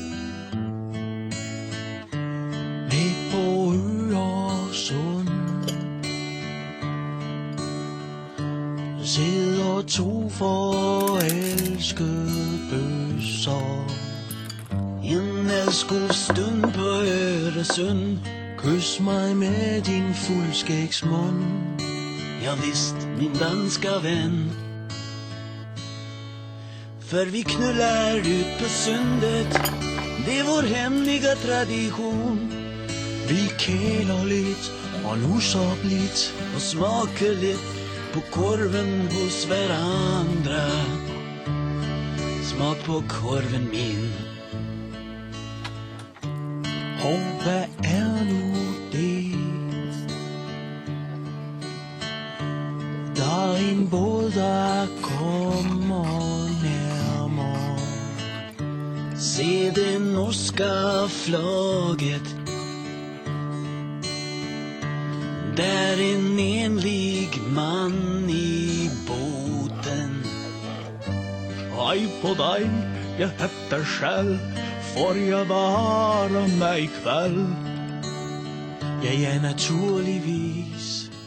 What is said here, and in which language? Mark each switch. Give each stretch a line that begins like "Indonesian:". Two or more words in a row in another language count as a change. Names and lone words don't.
Danish: ned på Øresund. Sidder to forelskede bøsser.
Swedish: en älskostund på Öresund.
Danish: Kys mig med din fuldskægsmund.
Swedish: Ja visst, min danska vän. För vi knullar ut på sundet. Det är vår hemliga tradition.
Danish: Vi kæler lidt og nusser blidt.
Swedish: Och smakar lite på korven hos varandra. Smak på korven min.
Danish: Og hvad er nu det? Der er en båd, der kommer nærmere.
Swedish: Se det norska flagget. Där en enlig man i båten. Hej på dig,
Norwegian: jeg heter Kjell. Får jeg være med i kväll? Ja, naturligvis.